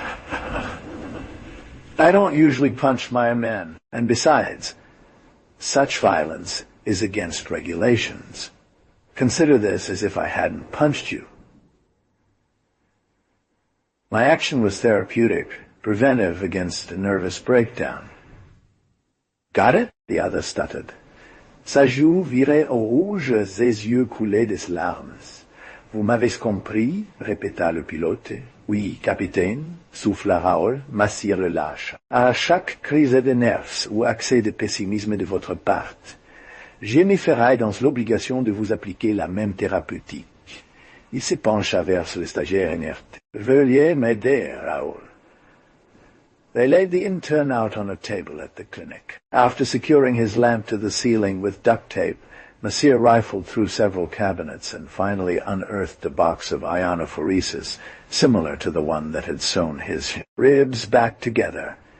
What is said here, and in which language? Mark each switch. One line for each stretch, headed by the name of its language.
English: "I don't usually punch my men, and besides, such violence is against regulations. Consider this as if I hadn't punched you." My action was therapeutic, preventive against a nervous breakdown. "Got it?" the other stuttered.
French: Sa joue virait au rouge, ses yeux coulaient des larmes. "Vous m'avez compris?" répéta le pilote. "Oui, capitaine," souffla Raoul, Massy relâche. "À chaque crise de nerfs ou accès de pessimisme de votre part, je me ferai dans l'obligation de vous appliquer la même thérapeutique." Il se pencha vers le stagiaire inerte. "Veuillez m'aider, Raoul."
English: They laid the intern out on a table at the clinic. After securing his lamp to the ceiling with duct tape, Monsieur rifled through several cabinets and finally unearthed a box of ionophoresis, similar to the one that had sewn his ribs back together.